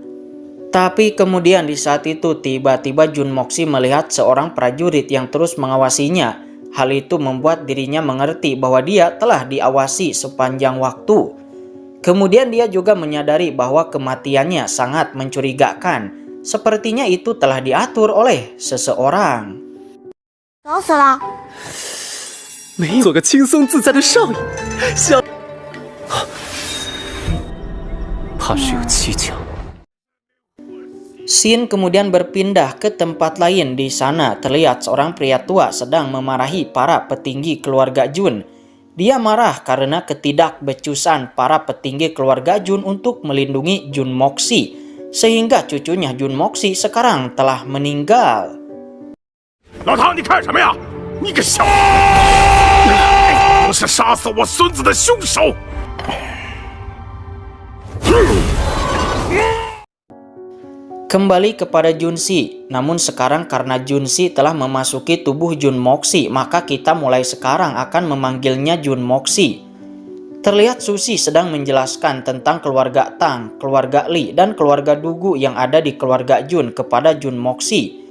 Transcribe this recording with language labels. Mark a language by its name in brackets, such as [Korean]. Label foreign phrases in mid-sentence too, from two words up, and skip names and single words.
[Indonesian] Tapi kemudian di saat itu tiba-tiba Jun Moxi melihat seorang prajurit yang terus mengawasinya. Hal itu membuat dirinya mengerti bahwa dia telah diawasi sepanjang waktu. Kemudian dia juga menyadari bahwa kematiannya sangat mencurigakan. Sepertinya itu telah diatur oleh seseorang. [Chinese] 搞死了！没做个轻松自在的少爷，想，怕是有蹊跷。 [Indonesian] Scene kemudian berpindah ke tempat lain. Di sana terlihat seorang pria tua sedang memarahi para petinggi keluarga Jun. Dia marah karena ketidakbecusan para petinggi keluarga Jun untuk melindungi Jun Moxi, sehingga cucunya Jun Moxi sekarang telah meninggal. [Chinese] 老唐，你看什么呀？你个小……不是杀死我孙子的凶手！ [Indonesian] Kembali kepada Junsi, namun sekarang karena Junsi telah memasuki tubuh Jun Moxi, maka kita mulai sekarang akan memanggilnya Jun Moxi. Terlihat Susi sedang menjelaskan tentang keluarga Tang, keluarga Li, dan keluarga Dugu yang ada di keluarga Jun kepada Jun Moxi.